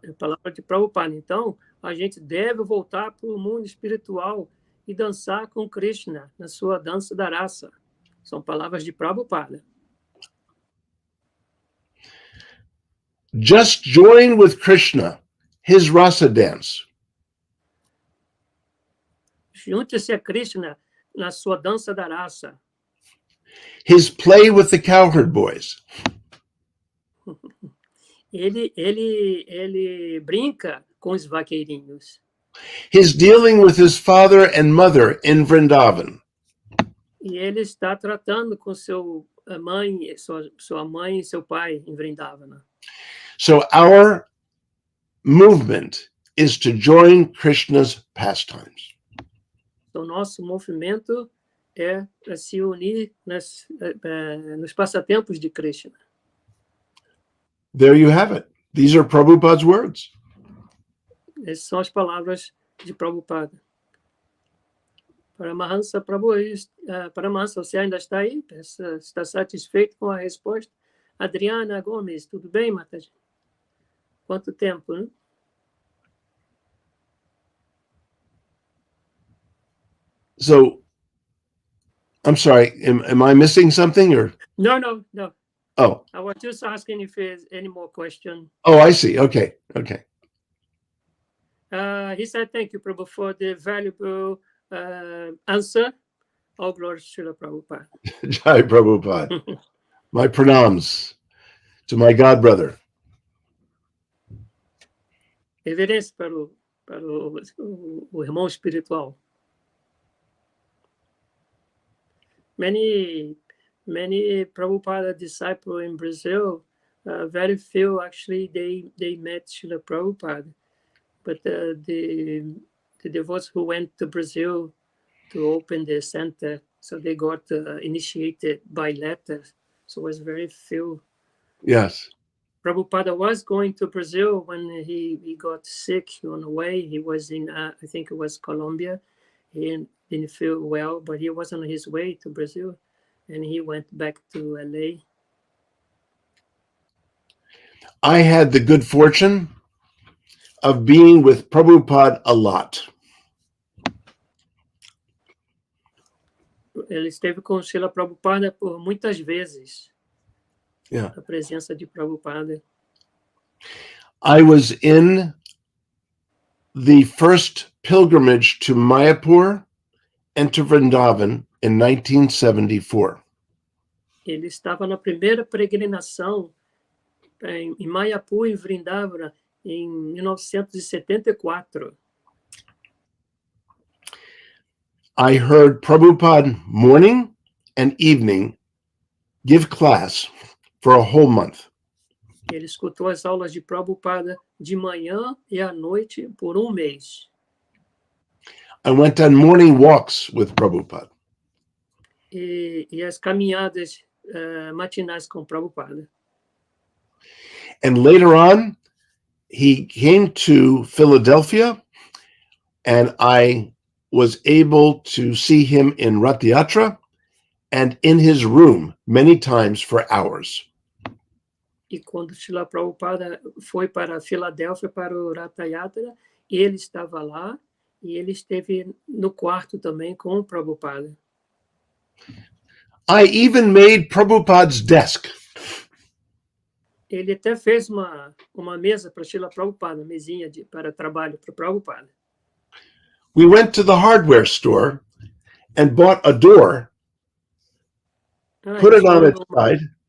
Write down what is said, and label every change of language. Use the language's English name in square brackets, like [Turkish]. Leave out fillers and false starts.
[Portuguese] É a palavra de Prabhupada. Então, a gente deve voltar para o mundo espiritual e dançar com Krishna na sua dança da raça. São palavras de Prabhupada. [English] Just join with Krishna, his rasa dance. [Portuguese] Junte-se a Krishna na sua dança da raça. [English] His play with the cowherd boys. [Portuguese] Ele brinca com os vaqueirinhos. [English] His dealing with his father and mother in Vrindavan. [Portuguese] E ele está tratando com sua mãe e seu pai em Vrindavana. [English] So our movement is to join Krishna's pastimes. [Portuguese] Então, nosso movimento é para se unir nos passatempos de Krishna. [English] There you have it. These are Prabhupada's words. [Portuguese] Essas são as palavras de Prabhupada. Paramahansa Prabhu, Paramahansa, você ainda está aí? Está satisfeito com a resposta? Adriana Gomes, tudo bem, Mataji? Quanto tempo, né? [English] So, I'm sorry, am I missing something or? No. Oh. I was just asking if there's any more question. Oh, I see. Okay. He said, thank you, Prabhu, for the valuable answer. All glory to Srila Prabhupada. Jai Prabhupada. My pranams to my god brother. [Portuguese] Reverência para o irmão espiritual. [English] Many Prabhupada disciples in Brazil, very few actually they met Srila Prabhupada, but the devotees who went to Brazil to open the center, so they got initiated by letter. So it was very few. Yes. Prabhupada was going to Brazil when he got sick on the way. He was in, I think it was Colombia. He didn't feel well, but he was on his way to Brazil, and he went back to LA. I had the good fortune of being with Prabhupada a lot. [Portuguese] Ele esteve com Srila Prabhupada por muitas vezes. [English] Yeah. [Portuguese] A presença de Prabhupada. [English] I was in the first pilgrimage to Mayapur and to Vrindavan in 1974. [Portuguese] Ele estava na primeira peregrinação em Mayapur e Vrindavana em 1974. [English] I heard Prabhupada morning and evening give class for a whole month. [Portuguese] Ele escutou as aulas de Prabhupada de manhã e à noite por um mês. [English] I went on morning walks with Prabhupada. [Portuguese] E as caminhadas matinais com Prabhupada. [English] And later on, he came to Philadelphia, and I was able to see him in Rath Yatra and in his room many times for hours. [Portuguese] E quando Srila Prabhupada foi para Filadélfia, para o Ratha Yatra, ele estava lá e ele esteve no quarto também com o Prabhupada. [English] I even made Prabhupada's desk. Ele até fez uma mesa para Srila Prabhupada, mesinha para trabalho para o Prabhupada. We went to the hardware store and bought a door, put it on its side.